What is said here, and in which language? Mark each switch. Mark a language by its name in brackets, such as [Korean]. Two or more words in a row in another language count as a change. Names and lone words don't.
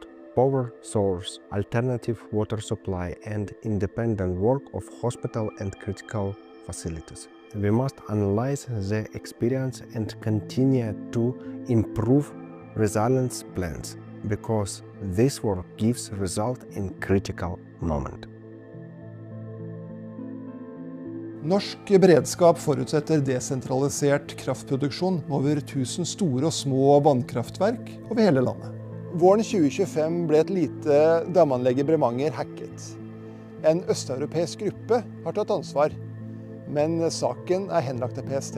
[English] Power source, alternative water supply and independent work of hospital and critical facilities. We must analyze the experience and continue to improve resilience plans, because this work gives result in critical moment. [Norwegian] Norsk beredskap forutsetter desentralisert kraftproduksjon over 1000 store og små vannkraftverk over hele landet. Våren 2025 ble et lite damanlegg i Bremanger hacket. En østeuropeisk gruppe har tatt ansvar, men saken er henlagt til PST.